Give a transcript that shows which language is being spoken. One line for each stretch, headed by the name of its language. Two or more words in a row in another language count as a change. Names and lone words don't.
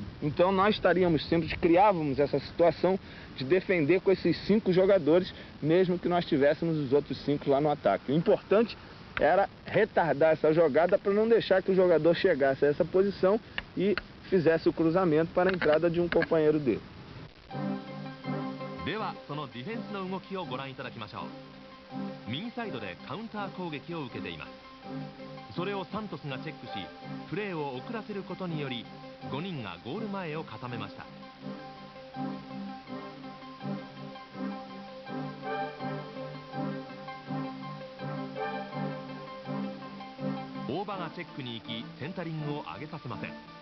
Portuguese: Então nós estaríamos sempre, criávamos essa situação de defender com esses 5 jogadores, mesmo que nós tivéssemos os outros 5 lá no ataque. O importante era retardar essa jogada para não deixar que o jogador chegasse a essa posição e fizesse o cruzamento para a entrada de um companheiro dele.
Japanese: ではそのディフェンスの動きをご覧いただきましょう。右サイドでカウンター攻撃を受けています。それをサントスがチェックし、プレーを遅らせることにより5人がゴール前を固めました。大場がチェックに行きセンタリングを上げさせません。